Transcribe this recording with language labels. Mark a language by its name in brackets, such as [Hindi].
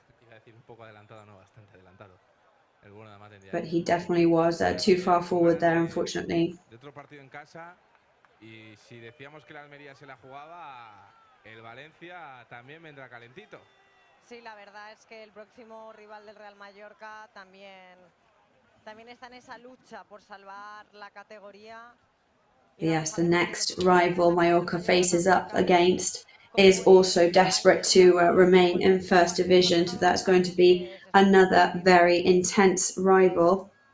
[Spanish] decir un poco adelantado, no, bastante adelantado. El bueno de Amat en [English] But he definitely was too far forward there, unfortunately. [Spanish] De otro partido en casa, y si decíamos que la Almería se la jugaba, el Valencia también vendrá calentito. Sí, la verdad es que el próximo rival del Real Mallorca también está en esa lucha por salvar la categoría. [English] Yes, the next rival Mallorca faces up against is also desperate to remain in First Division, so that's going to be another very intense rival.